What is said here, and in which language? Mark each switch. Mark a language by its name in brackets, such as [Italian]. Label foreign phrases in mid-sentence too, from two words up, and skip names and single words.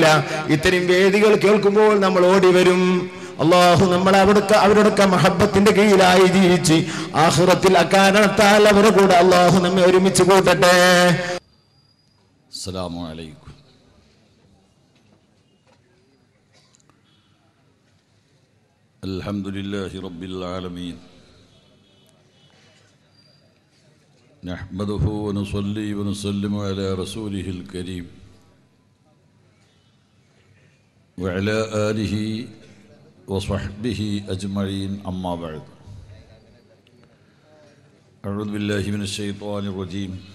[Malayalam] ഇത്തരം വേദികൾ കേൾക്കുമ്പോൾ നമ്മൾ ഓടി വരും. അള്ളാഹു നമ്മളെ അവരുടെ മഹബത്തിന്റെ കീഴിലായി ജീവിച്ച് ആഖിറത്തിൽ അക്കാരണത്താൽ അവരുടെ കൂടെ അള്ളാഹു നമ്മെ ഒരുമിച്ച് കൂട്ടട്ടെ. [Arabic] السلام عليكم. الحمد لله رب العالمين. نحمده ونصلي ونسلم على رسوله الكريم وعلى آله وصحبه أجمعين. أما بعد، أعوذ بالله من الشيطان الرجيم.